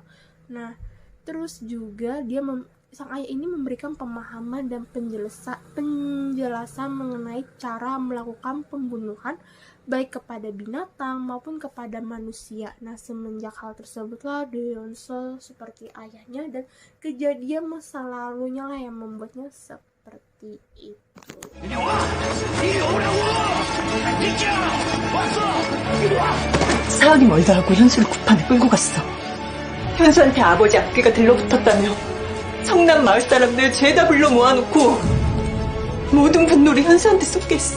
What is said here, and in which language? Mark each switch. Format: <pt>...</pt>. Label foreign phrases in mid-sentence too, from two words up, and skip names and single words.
<id>Nah, terus juga sang ayah ini memberikan pemahaman dan penjelasan mengenai cara melakukan pembunuhan baik kepada binatang maupun kepada manusia. Nah, semenjak hal tersebutlah Do Hyun Seo seperti ayahnya, dan kejadian masa lalunya lah yang membuatnya seperti itu.</id> <ko>사학이 멀다 하고 현수를 구판에 끌고 갔어. 현수한테 아버지 악귀가 들러붙었다며 성남 마을 사람들 죄다 불러 모아놓고 모든 분노를 현수한테 쏟게 했어.</ko>